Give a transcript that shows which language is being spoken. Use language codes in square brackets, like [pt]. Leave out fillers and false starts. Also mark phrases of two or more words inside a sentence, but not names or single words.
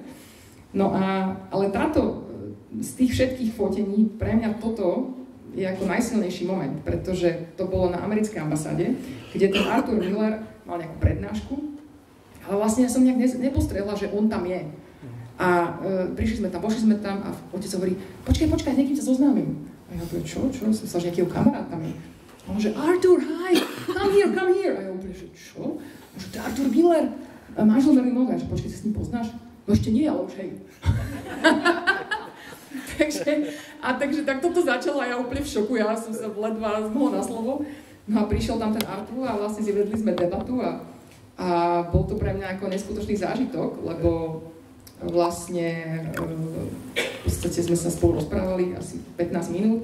[sk] No ale z tých všetkých fotení, pre mňa toto je ako najsilnejší moment, pretože to bolo na americkej ambasáde, kde ten Arthur Miller mal nejakú prednášku, ale vlastne ja som nejak nepostrehla, že on tam je. A pošli sme tam a otec hovorí, počkaj, s niekým sa zoznámim. A ja hovorím, čo? Som sa že nejakého kamarátami. A on že, [en] Arthur, hi, come here. [sk] A ja hovorím, že čo? A že, to je Arthur Miller, manžel Marilyn Monroe. A že, počkaj, sa s ním poznáš? No ešte nie, ale už hej. takže tak toto začalo a ja úplne v šoku, ja som sa ledva zmohla na slovo. No a prišiel tam ten Arthur a vlastne si vedli sme debatu a bol to pre mňa ako neskutočný zážitok, lebo vlastne v podstate sme sa spolu rozprávali asi 15 minút.